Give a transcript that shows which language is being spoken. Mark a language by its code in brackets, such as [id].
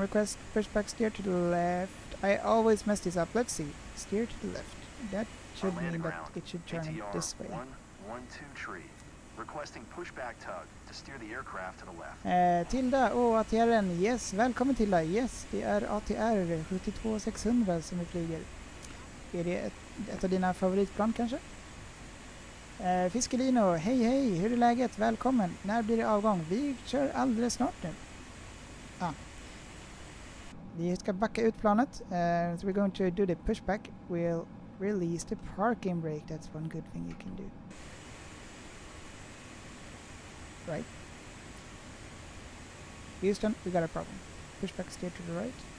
[en] Request pushback, steer to the left. I always mess this up. Let's see. Steer to the left. That should mean that it should turn ATR this way. 112 tree requesting pushback tug to steer the aircraft to the left. [sv] Tilda, ATR'n. Yes, välkommen Tilda. Yes, det är ATR 72600 som vi flyger. Är det ett av dina favoritplan kanske? Fiskelino, hej, hur är läget? Välkommen. När blir det avgång? Vi kör alldeles snart nu. Vi ska backa ut planet. [en] So we're going to do the pushback. We'll release the parking brake. That's one good thing you can do. Right. Houston, we got a problem. Pushback, steer to the right.